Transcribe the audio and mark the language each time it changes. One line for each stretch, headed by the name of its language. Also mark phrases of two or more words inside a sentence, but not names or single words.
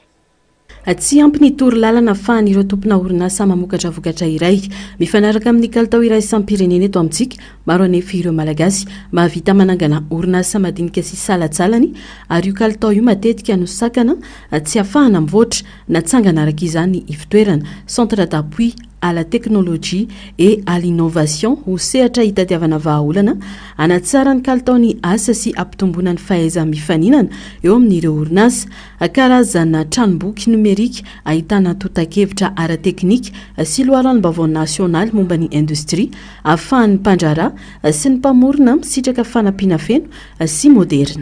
Malagasy: Tsy ampy ny tory lalana afahan'ireo tompona orinasa mamokatra vokatra iray mifanaraka amin'ny kalitao iray sampirenena eto amintsika maro anefa ireo malagasy mahavita manangana orinasa madinika sy salatsalany ary io kalitao io matetika no sakana tsy afahana mivoatra natsangana araka izany ivitoerana
French: centre d'appui à la technologie et à l'innovation
Malagasy: ho sehatra hitadiavana vahaolana anatsara ny kalitaony asa sy ampitomboana ny fahaiza mifaninana eo amin'ireo orinasa karazana tranomboky numerika ahitana totakevitra ara-teknika sy loharan'ny-baovao nasionaly momba ny industria ahafahan'ny mpandrara sy ny mpamorona misitraka fanampiana feno sy moderna.